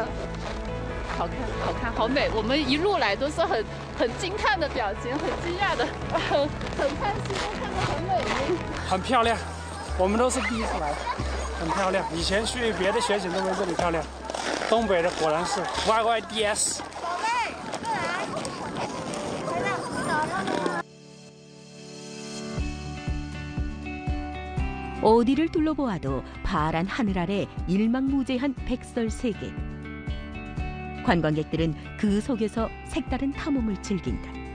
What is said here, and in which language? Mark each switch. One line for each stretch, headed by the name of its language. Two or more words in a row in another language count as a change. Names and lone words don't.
Chinese: 好看，好看，好美！我们一路来都是很惊叹的表情，很惊讶的，很开心，看着很美丽，很漂亮。我们都是第一次来，很漂亮。以前去别的雪景都没这里漂亮。东北的果然是 YYDS。
Korean: 어디를 둘러보아도 파란 하늘 아래 일망무제한 백설 세계. 관광객들은 그 속에서 색다른 탐험을 즐긴다.